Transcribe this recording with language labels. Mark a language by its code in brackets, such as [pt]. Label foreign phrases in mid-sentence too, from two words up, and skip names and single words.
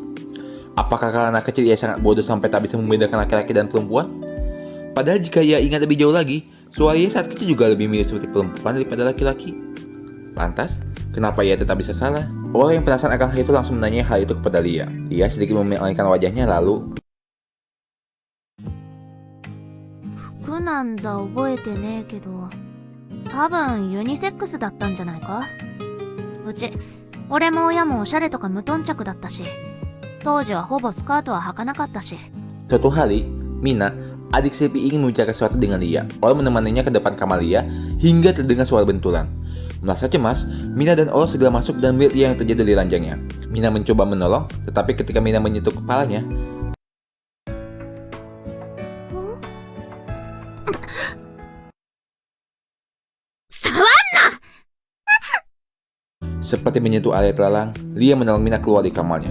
[id] Apakah karena kecil ia sangat bodoh sampai tak bisa membedakan laki-laki dan perempuan? Padahal jika ia ingat lebih jauh lagi, suara ia saat kecil juga lebih mirip seperti perempuan daripada laki-laki. Lantas, kenapa ia tetap bisa salah? Orang yang penasaran akan hal itu langsung menanya hal itu kepada Lia. Ia sedikit memalingkan wajahnya lalu, [ja] 服なんざ覚えてねえけど多分ユニセックスだったんじゃないか。うち俺も親もおしゃれとか無頓着だったし、当時はほぼスカートは履かなかったし。 [id] suatu hari, Mina, adik Silvi ingin membicarakan sesuatu dengan Lia. Ola menemaninya ke depan kamar Lia hingga terdengar suara benturan. Merasa cemas, Mina dan Ola segera masuk dan melihat yang terjadi di ranjangnya. Mina mencoba menolong, tetapi ketika Mina menyentuh kepalanya, seperti menyentuh area terlalang, Lia menolong Mina keluar dari kamarnya.